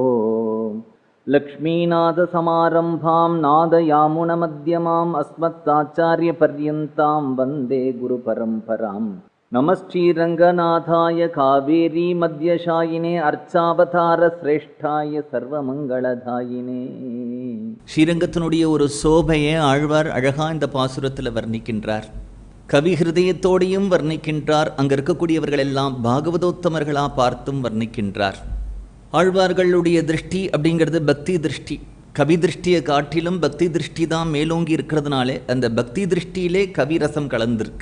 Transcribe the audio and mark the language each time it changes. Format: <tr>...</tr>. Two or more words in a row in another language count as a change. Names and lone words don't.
<sa>लक्ष्मीनाथसमारम्भां नादयामुनमध्यमाम् अस्मत्साचार्यपर्यन्तां वन्दे गुरुपरम्पराम्. नमश्रीरङ्गनाथाय कावेरी मध्यशायिने अर्चावतार श्रेष्ठाय सर्वमङ्गलदायिने.</sa> <ta>ஸ்ரீரங்கத்தினுடைய ஒரு சோபையை ஆழ்வார் அழகா இந்த பாசுரத்தில் வர்ணிக்கின்றார். கவி ஹிருதயத்தோடையும் வர்ணிக்கின்றார். அங்கே இருக்கக்கூடியவர்கள் எல்லாம் பாகவதோத்தமர்களா பார்த்தும் வர்ணிக்கின்றார். ஆழ்வார்களுடைய திருஷ்டி அப்படிங்கிறது பக்தி திருஷ்டி. கவி திருஷ்டியை காட்டிலும் பக்தி திருஷ்டி தான் மேலோங்கி இருக்கிறதுனாலே அந்த பக்தி திருஷ்டியிலே கவிரசம் கலந்திருக்கு.</ta>